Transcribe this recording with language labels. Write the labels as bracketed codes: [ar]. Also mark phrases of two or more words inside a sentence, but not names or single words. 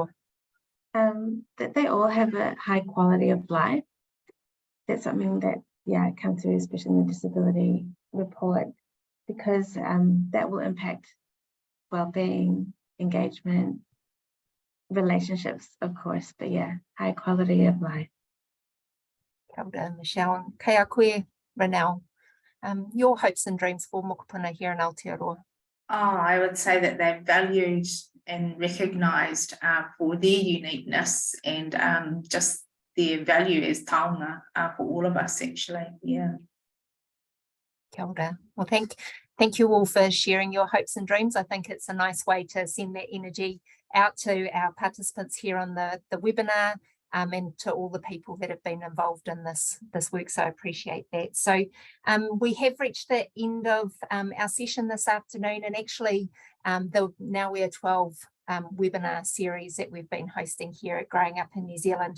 [en] That they all have a high quality of life. That's something that comes through, especially in the disability report, because that will impact well-being, engagement, relationships, of course, but high quality of life. [mi] Kia ora, Michelle. Kei a koe, Renelle. [en] Your hopes and dreams for mokopuna here in Aotearoa? I would say that they're valued and recognised for their uniqueness and just their value as taonga for all of us, actually. [mi] Kia ora. [en] Well, thank you all for sharing your hopes and dreams. I think it's a nice way to send that energy out to our participants here on the webinar, and to all the people that have been involved in this work, so I appreciate that. So we have reached the end of our session this afternoon, and actually the Now We Are 12 webinar series that we've been hosting here at Growing Up in New Zealand.